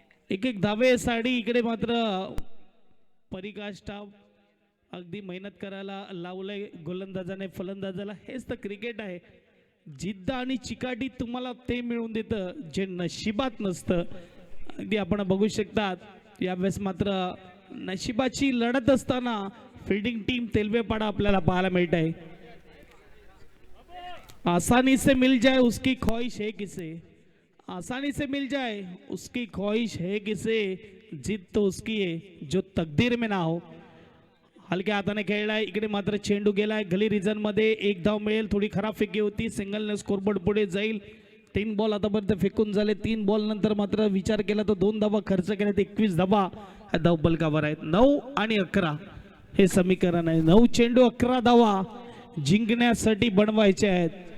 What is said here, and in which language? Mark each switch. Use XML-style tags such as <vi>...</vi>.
<mr>एक धावे साडी. इकडे मात्र परिकाष्ठा अगदी मेहनत करायला लावलंय गोलंदाजाने फलंदाजाला. हेच तर क्रिकेट आहे. जिद्द आणि चिकाटी तुम्हाला ते मिळवून देतं जे नशिबात नसतं. अगदी आपण बघू शकतात यावेळेस मात्र नशिबाची लढत असताना फिल्डिंग टीम तेलवेपाडा आपल्याला पाहायला मिळत आहे.</mr> <hi>आसानी से मिल जाए उसकी ख्वाहिश है किसे. आसानी से मिल जाए उसकी ख्वाहिश है किसे. जिद तो उसकी है जो तकदीर में ना हो.</hi> <mr>हलक्या हाताने खेळलाय. इकडे मात्र चेंडू गेलाय गली रिजन मध्ये. 1 धाव मिळेल. थोडी खराब फेकी होती. सिंगलने स्कोरबोर्ड पुढे जाईल. 3 बॉल आतापर्यंत फेकून झाले. 3 बॉल नंतर मात्र विचार केला तर 2 धावा खर्च केल्यात. 21 धावा धाव बलकावर आहेत. 9 आणि 11 हे समीकरण आहे. 9 चेंडू 11 धावा जिंकण्यासाठी बनवायचे आहेत.</mr>